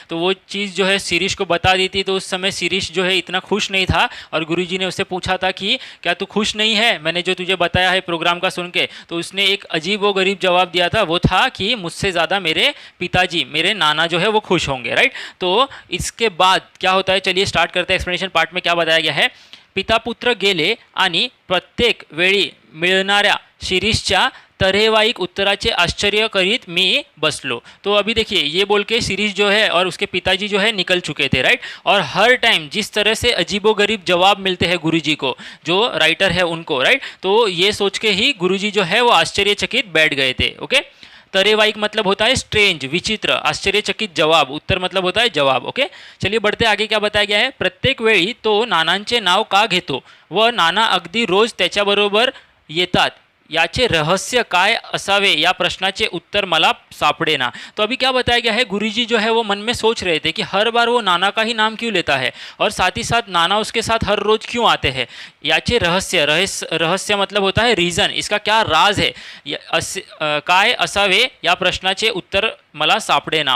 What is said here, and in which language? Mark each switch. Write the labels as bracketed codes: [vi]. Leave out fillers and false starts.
[hi] तो वो चीज़ जो है शिरीष को बता दी थी, तो उस समय शिरीष जो है इतना खुश नहीं था और गुरुजी ने उससे पूछा था कि क्या तू खुश नहीं है मैंने जो तुझे बताया है प्रोग्राम का सुन के। तो उसने एक अजीब व गरीब जवाब दिया था, वो था कि मुझसे ज़्यादा मेरे पिताजी, मेरे नाना जो है वो खुश होंगे, राइट। तो इसके बाद क्या होता है, चलिए स्टार्ट करते हैं। एक्सप्लेनेशन पार्ट में क्या बताया गया है, [mr] पिता पुत्र गेले आणि प्रत्येक वेळी मिळणाऱ्या शिरीषच्या तऱ्हेवाईक उत्तराचे आश्चर्य करीत मी बसलो। [hi] तो अभी देखिए ये बोल के शिरीष जो है और उसके पिताजी जो है निकल चुके थे, राइट। और हर टाइम जिस तरह से अजीबोगरीब जवाब मिलते हैं गुरुजी को, जो राइटर है उनको, राइट, तो ये सोच के ही गुरुजी जो है वो आश्चर्यचकित बैठ गए थे। ओके, तरेवाइक मतलब होता है स्ट्रेंज, विचित्र, आश्चर्यचकित जवाब, उत्तर मतलब होता है जवाब। ओके, चलिए बढ़ते आगे। क्या बताया गया है, [mr] प्रत्येक वेळी तो नानांचे नाव का घेतो व नाना अगदी रोज त्याच्याबरोबर येतात याचे रहस्य काय असावे या प्रश्नाचे उत्तर मला सापडेना। [hi] तो अभी क्या बताया गया है, गुरुजी जो है वो मन में सोच रहे थे कि हर बार वो नाना का ही नाम क्यों लेता है और साथ ही साथ नाना उसके साथ हर रोज क्यों आते हैं। [mr] याचे रहस्य [hi] मतलब होता है रीज़न, इसका क्या राज है, [mr] काय असावे या प्रश्नाचे उत्तर मला सापडेना।